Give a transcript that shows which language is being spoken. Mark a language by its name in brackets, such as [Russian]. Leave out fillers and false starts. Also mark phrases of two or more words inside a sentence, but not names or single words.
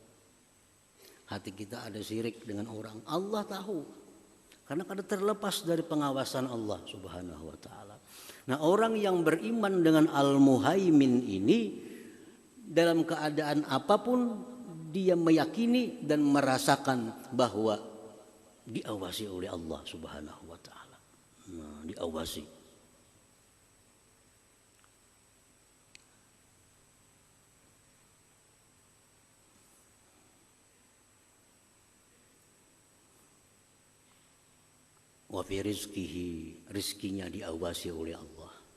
[Indonesian] Hati kita ada syirik dengan orang, Allah tahu, karena kada terlepas dari pengawasan Allah [Arabic] Subhanahu wa ta'ala. [Indonesian] Nah, orang yang beriman dengan Al-Muhaimin ini, dalam keadaan apapun dia meyakini dan merasakan bahwa diawasi oleh Allah [Arabic] Subhanahu wa ta'ala. [Indonesian] Nah, diawasi. [Arabic] Wa fi rizqihi, [Indonesian] rizkinya diawasi oleh Allah.